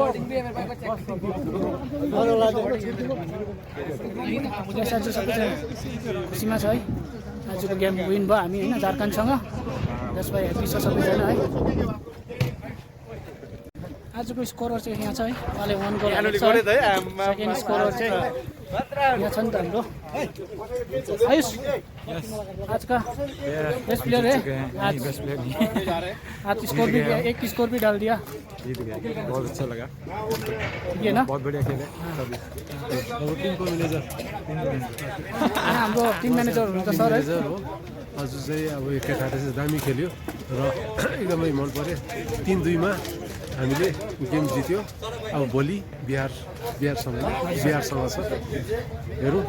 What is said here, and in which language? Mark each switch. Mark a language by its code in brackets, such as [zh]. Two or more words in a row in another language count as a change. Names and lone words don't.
[ne] आज सबैजना खुसीमा छ है, आजको गेम विन भयो हामी हैन झारखण्डसँग। जसमा ह्याप्पी छ सबैजना है। आजको स्कोरर चाहिँ यहाँ छ है, उहाँले 1 गोल हालेको छ। [en] second scorer [ne] चाहिँ यहाँ छ नि त हाम्रो आयुष, [hi] आज का [en] best player [hi] है आज स्कोर भी एक स्कोर भी डाल दिया, बहुत अच्छा लगा, ये ना बहुत बढ़िया खेले सभी। टीम को मैनेजर [ne] हाम्रो टिम म्यानेजर हुनुहुन्छ सर है। आज चाहिँ अब केटाहरूले चाहिँ दामी खेल्यो र एकदमै मन पर्यो। 3-2 मा हामीले गेम जित्यो। अब भोलि बिहारसँग छ, हेरौँ